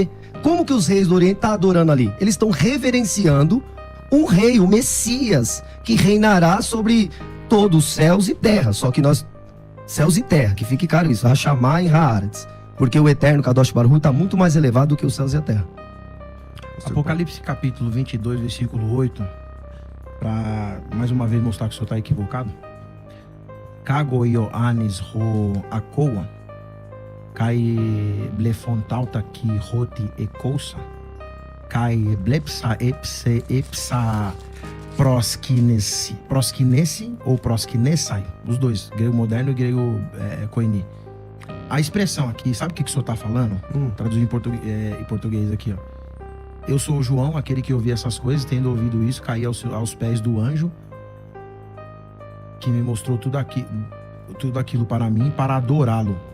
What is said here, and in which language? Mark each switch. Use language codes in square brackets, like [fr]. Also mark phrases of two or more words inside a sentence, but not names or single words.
[pt] Como que os reis do Oriente estão adorando ali? Eles estão reverenciando um rei, o Messias, que reinará sobre todos os céus e terra. Só que nós, céus e terra, que fique claro isso, Hashamá e Haaretz. Porque o eterno [he] קדוש ברוך הוא [pt] está muito mais elevado do que os céus e a terra. Apocalipse capítulo 22, versículo 8, para mais uma vez mostrar que o senhor está equivocado. [el] Κἀγὼ Ἰωάννης ὁ ἀκούων, καὶ βλέπων ταῦτα καὶ ὅτε ἤκουσα, καὶ ἔβλεψα ἔπεσα προσκυνῆσαι ou προσκυνῆσαι, [pt] os dois, grego moderno e grego koine. A expressão aqui, sabe o que o senhor está falando? Traduzindo em português aqui, ó. Eu sou o João, aquele que ouvi essas coisas, tendo ouvido isso, caí aos pés do anjo, que me mostrou tudo aquilo para mim, para adorá-lo.